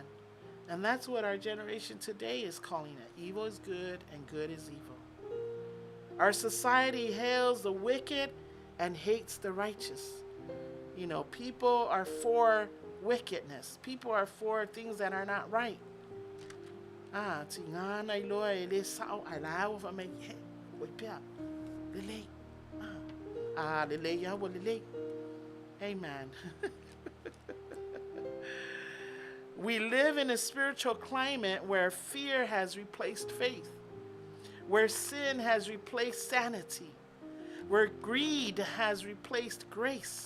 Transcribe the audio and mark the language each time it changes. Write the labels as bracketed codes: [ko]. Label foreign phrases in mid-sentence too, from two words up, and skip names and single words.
[en] And that's what our generation today is calling it. Evil is good and good is evil. Our society hails the wicked and hates the righteous. You know, people are for wickedness. People are for things that are not right. Tingana iloa ele sao alao fa me ye wipia lele lele ya wo lele. Amen. We live in a spiritual climate where fear has replaced faith, where sin has replaced sanity, where greed has replaced grace.